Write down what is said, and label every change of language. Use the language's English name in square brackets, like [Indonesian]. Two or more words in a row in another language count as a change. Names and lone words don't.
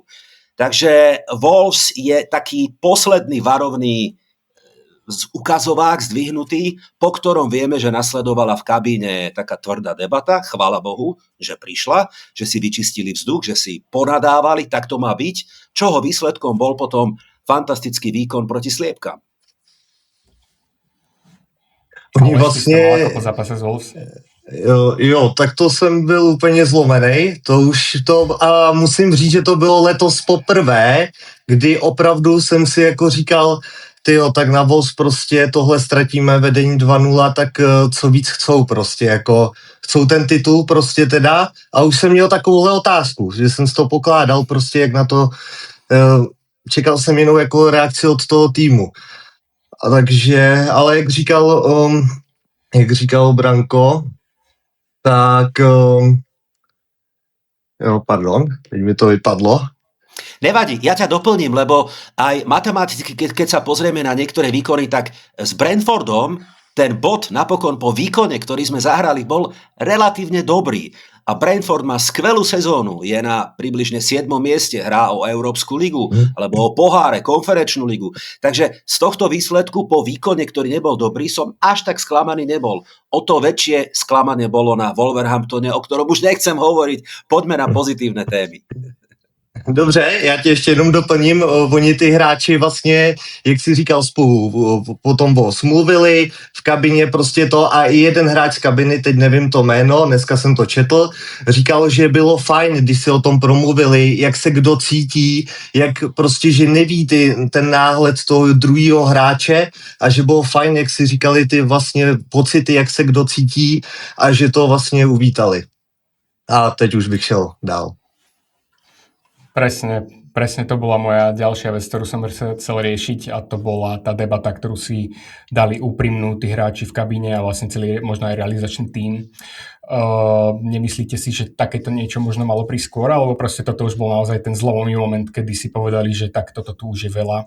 [Slovak] Takže Wolves je taký posledný varovný ukazovák zdvihnutý, po ktorom vieme, že nasledovala v kabíne taká tvrdá debata, chvála Bohu, že prišla, že si vyčistili vzduch, že si ponadávali, tak to má byť, čoho výsledkom bol potom fantastický výkon proti Sliepkam. [Czech] Oni vlastně... Jako po zápase s Wolves. Jo, tak to jsem byl úplně zlomený, a musím říct, že to bylo letos poprvé, kdy opravdu jsem si jako říkal, tyjo, tak na Wolves prostě tohle ztratíme vedení 2-0, tak co víc chcou prostě, jako chcou ten titul prostě teda, a už jsem měl takovouhle otázku, že jsem si to pokládal prostě, jak na to, čekal jsem jenom jako reakci od toho týmu. A takže, ale jak říkal Branko, tak jo, pardon, teď mi to vypadlo. [Slovak] Nevadí, ja ťa doplním, lebo aj matematicky, keď sa pozrieme na niektoré výkony, tak s Brentfordom ten bod napokon po výkone, ktorý sme zahrali, bol relatívne dobrý. A Brentford má skvelú sezónu, je na približne 7. mieste, hrá o Európsku ligu, alebo o poháre, konferenčnú ligu. Takže z tohto výsledku po výkone, ktorý nebol dobrý, som až tak sklamaný nebol. O to väčšie sklamanie bolo na Wolverhamptone, o ktorom už nechcem hovoriť. Poďme na pozitívne témy. [Czech] Dobře, já tě ještě jenom doplním, oni ty hráči vlastně, jak jsi říkal, spolu potom mluvili v kabině prostě to a i jeden hráč z kabiny, teď nevím to jméno, dneska jsem to četl, říkal, že bylo fajn, když si o tom promluvili, jak se kdo cítí, jak prostě, že neví ten náhled toho druhého hráče a že bylo fajn, jak si říkali ty vlastně pocity, jak se kdo cítí a že to vlastně uvítali. A teď už bych šel dál. [Slovak] Presne to bola moja ďalšia vec, ktorú som chcel riešiť a to bola tá debata, ktorú si dali úprimnú tí hráči v kabíne a vlastne celý možno aj realizačný tím. Nemyslíte si, že takéto niečo možno malo prísť skôr, alebo proste toto už bol naozaj ten zlomový moment, kedy si povedali, že tak toto tu už je veľa.